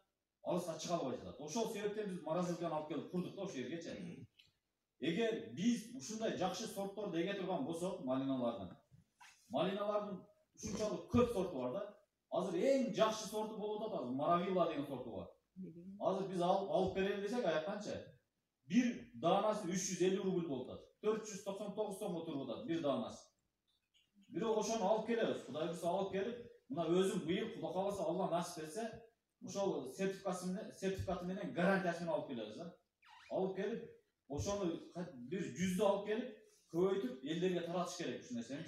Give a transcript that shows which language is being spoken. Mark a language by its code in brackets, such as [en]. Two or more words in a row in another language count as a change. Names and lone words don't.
[ky] Алыска чыга албай жатат. Ошол себептен биз морозилканы алып келип курдук да ошол жергечи. Эгер биз ушундай жакшы сортторду эге турган болсок, малиналардын ушунчалык көп сорту бар да. Азыр эң жакшы сорту болуп атат, азыр Маравилла деген сорту бар. Азыр биз алып берели десек аяктанчы? Бир данасы 350 рубль болуп атат. 499 сомго туруп атат бир данасы. Бирок ошону алып келебиз. Кудай буйрса алып келип, мына өзүм быйыл Кудай кааласа Алла насип этсе, ошол сертификаты менен гарантиясы менен алып келебиз да. Алып келип, ошону бир 100дү алып келип, көбөйтүп элдерге таратыш керек ушул нерсеничи.